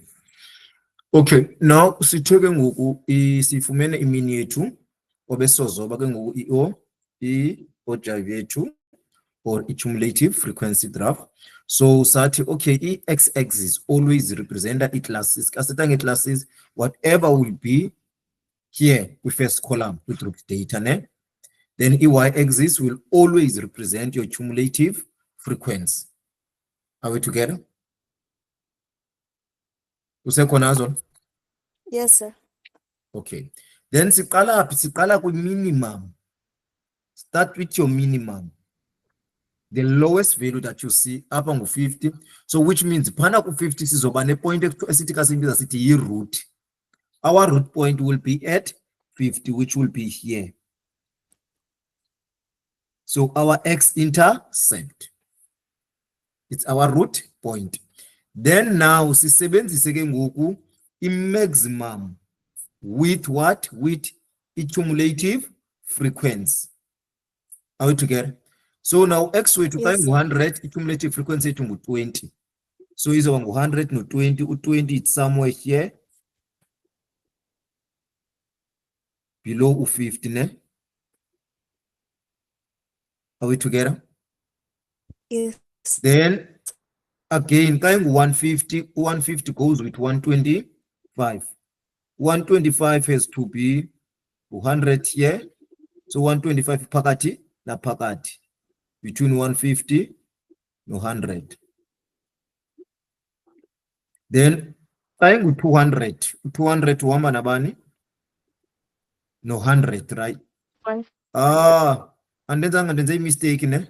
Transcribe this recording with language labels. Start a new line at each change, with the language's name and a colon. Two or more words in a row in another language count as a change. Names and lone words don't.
English: Okay, now
Xhosa: sitheke ngoku sifumene imini yethu obesozoba ke ngoku i-ojive yethu or
English: i-cumulative frequency graph. So sathi okay, i-x-axis always represent i-classes.
Xhosa: Kaseta nge-classes
English: whatever will be here with first column with root data ne. Then y-axis will always represent your cumulative frequency. Are we together? Usekhona Azon? Yes, sir. Okay. Then siqala minimum. Start with your minimum. The lowest value that you see up on 50. So which means
Xhosa: phana ku 50 sizoba ne point esithi kasimbiza sithi yi-root.
English: Our root point will be at 50, which will be here. So our x-intercept, it's our root point. Then now
Xhosa: sisebenzise ke ngoku
English: i-maximum with what? With cumulative frequency. Are we together? So now
Xhosa: x wethu xa ingu-100
English: i-cumulative frequency
Xhosa: yethu ngu-20. So izoba ngu-100 no-20, u-20
English: it's somewhere here below
Xhosa: u-50 ne?
English: Are we together? Yes. Then again,
Xhosa: xa ingu-150,
English: 150 goes with 125. 125 has to be 100 here.
Xhosa: So 125 phakathi naphakathi between 150 no 100. Then xa ingu-200, 200 uhamba nabani? No 100, right? Andenze i-mistake ne?